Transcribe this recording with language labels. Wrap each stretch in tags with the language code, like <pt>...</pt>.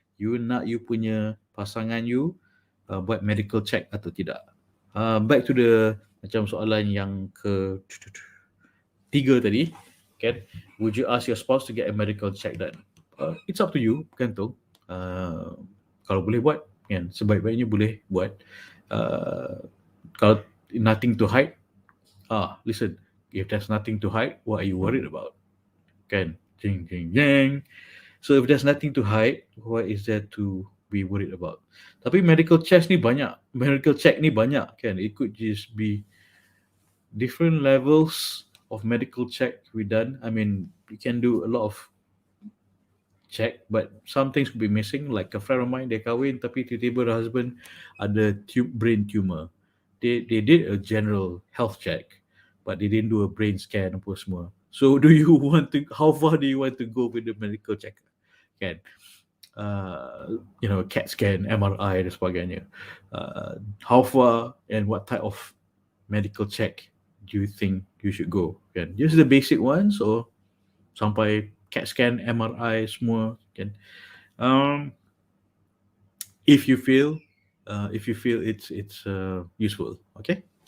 <ms>You nak you punya pasangan you buat medical check atau tidak?</ms> <en>Back to the</en> <ms>macam soalan yang ke 3 tadi, kan?</ms> <en>Would you ask your spouse to get a medical check done? It's up to you,</en> <ms>bergantung. Kalau boleh buat, kan, sebaik-baiknya boleh buat. Kalau</ms> <en>nothing to hide, listen, if there's nothing to hide, what are you worried about? Kan? Jing, jing, jing. So if there's nothing to hide, what is there to be worried about?</en> <ms>Tapi medical check ni banyak, kan?</ms> <en>It could just be different levels of medical check we done. I mean, you can do a lot of check, but some things could be missing. Like a friend of mine,</en> <ms>dia kahwin tapi tiba-tiba</ms> <en>the husband</en> <ms>ada</ms> <en>brain tumor. they did a general health check, but they didn't do a brain scan</en> <ms>apa semua.</ms> <en>So do you want to, how far do you want to go with the medical check?</en> <ms>Kan? CAT scan, MRI dan sebagainya.</ms> <en>How far and what type of medical check do you think you should go?</en> <ms>Kan?</ms> <en>Just the basic ones or</en> <ms>sampai</ms> <en>CAT scan, MRI</en> <ms>semua kan?</ms> <en>If you feel it's useful, okay?</en>